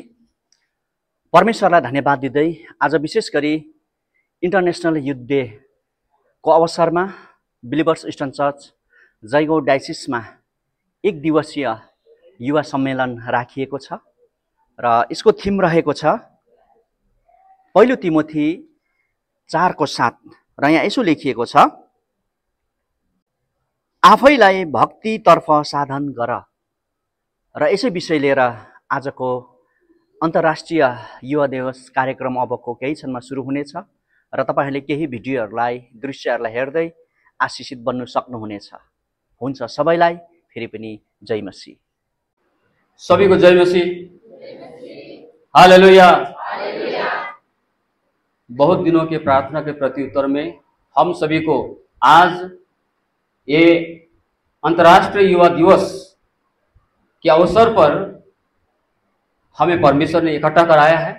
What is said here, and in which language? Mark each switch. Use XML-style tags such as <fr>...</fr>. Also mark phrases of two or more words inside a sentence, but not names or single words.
<ne>परमेश्वरलाई धन्यवाद दिँदै आज विशेष गरी इन्टरनेशनल युथ डे को अवसरमा बिलिभर्स इस्टर्न चर्च जयगाउँ डायसिसमा एक दिवसीय युवा सम्मेलन राखिएको छ र यसको थीम रहेको छ पहिलो तिमोथी 4:7 र यहाँ यसो लेखिएको छ, आफैलाई भक्तितर्फ साधन गर। र यसै विषय लिएर आजको अन्तर्राष्ट्रिय युवा दिवस कार्यक्रम अबको केही क्षणमा सुरु हुनेछ र तपाईहरूले केही भिडियोहरूलाई दृश्यहरूलाई हेर्दै आशिषित बन्नु सक्नुहुनेछ। हुन्छ, सबैलाई फेरि पनि जय मसीह।</ne> <hi>सभी को जय मसीह। हालेलुया। बहुत दिनों के प्रार्थना के प्रत्युत्तर में हम सभी को आज ये अंतर्राष्ट्रीय युवा दिवस के अवसर पर हमें परमेश्वर ने इकट्ठा कराया है।</hi>